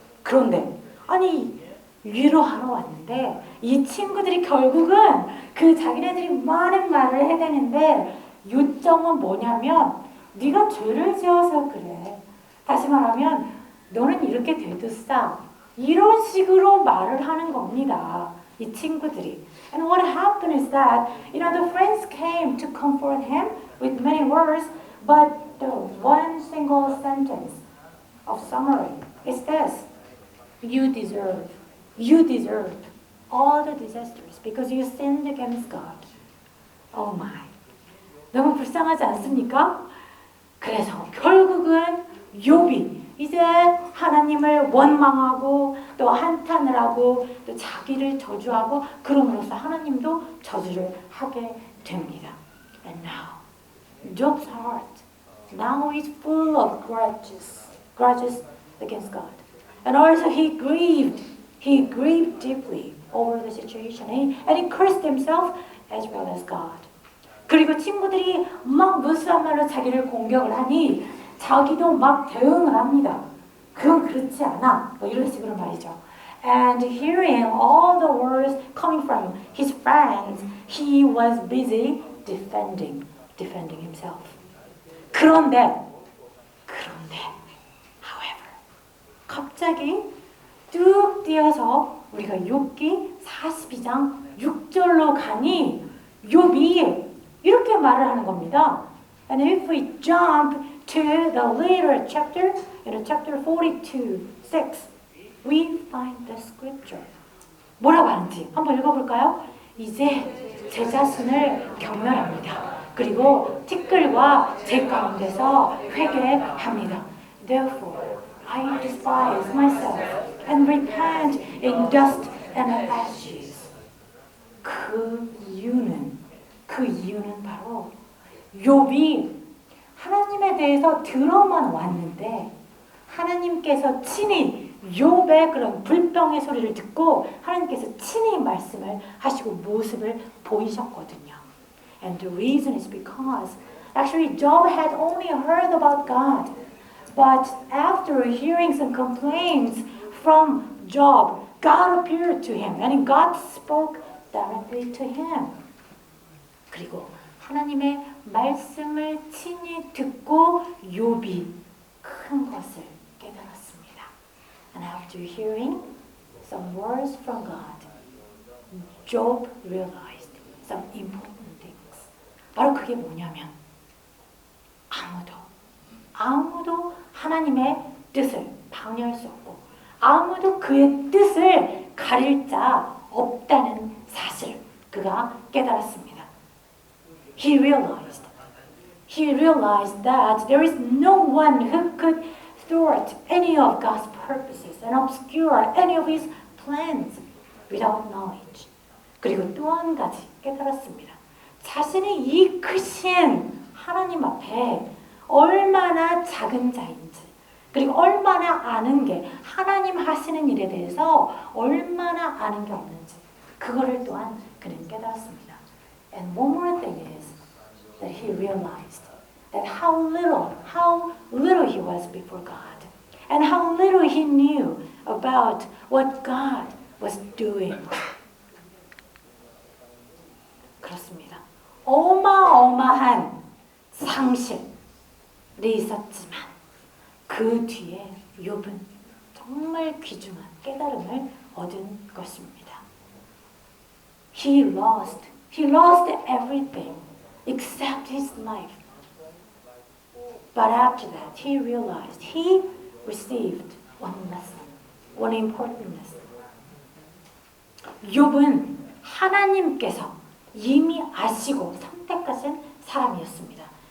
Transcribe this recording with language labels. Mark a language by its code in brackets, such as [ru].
[ko] 그런데 아니 위로하러 왔는데 이 친구들이 결국은 그 자기네들이 많은 말을 해대는데 요점은 뭐냐면 네가 죄를 지어서 그래. 다시 말하면 너는 이렇게 되듯싸. 이런 식으로 말을 하는 겁니다. 이 친구들이. [en] And what happened is that, the friends came to comfort him with many words, but the one single sentence of summary is this: you deserve all the disasters because you sinned against God. Oh my. [ko] 너무 불쌍하지 않습니까? 그래서 결국은 욥이 이제 하나님을 원망하고 또 한탄을 하고 또 자기를 저주하고 그럼으로써 하나님도 저주를 하게 됩니다. [en] And now Job's heart now is full of grudges against God. And also he grieved deeply over the situation. And he cursed himself as well as God. [ko] 그리고 친구들이 막 무수한 말로 자기를 공격을 하니 자기도 막 대응을 합니다. 그건 그렇지 않아. 뭐 이런 식으로 말이죠. [en] And hearing all the words coming from his friends, he was busy defending himself. [ko] 그런데, [en] however, [ko] 갑자기 뚝 뛰어서 우리가 욥기 42장 6절로 가니 욥이 이렇게 말을 하는 겁니다. [en] And if we jump to the later chapter, chapter 42, 6, we find the scripture. [ko] 뭐라고 하는지 한번 읽어볼까요? 이제 제 자신을 경멸합니다. 그리고 티끌과 제 가운데서 회개합니다. [en] Therefore, I despise myself and repent in dust and ashes. [ko] 그 이유는 바로 욥이 하나님에 대해서 들어만 왔는데 하나님께서 친히 욥의 그런 불평의 소리를 듣고 하나님께서 친히 말씀을 하시고 모습을 보이셨거든요. [en] And the reason is because actually Job had only heard about God, but after hearing some complaints from Job, God appeared to him and God spoke directly to him. [ko] 그리고 하나님의 말씀을 친히 듣고 욥이 큰 것을 깨달았습니다. [en] And after hearing some words from God, Job realized some important things. [ko] 바로 그게 뭐냐면 아무도 하나님의 뜻을 방해할 수 없고 아무도 그의 뜻을 가릴 자 없다는 사실 그가 깨달았습니다. [en] He realized that there is no one who could thwart any of God's purposes and obscure any of His plans without knowledge. [ko] 그리고 또 한 가지 깨달았습니다. 자신이 이 크신 하나님 앞에 얼마나 작은 자인지 그리고 얼마나 아는 게 하나님 하시는 일에 대해서 얼마나 아는 게 없는지 그거를 또한 그는 깨달았습니다. [en] And one more thing is that he realized that how little he was before God and how little he knew about what God was doing. [ko] 그렇습니다. 어마어마한 상실이 있었지만 그 뒤에 욥은 정말 귀중한 깨달음을 얻은 것입니다. [en] He lost everything except his life. But after that, he realized he received one lesson, one important lesson. [ko] 욥은 하나님께서 이미 아시고 선택하신 사람이었습니다.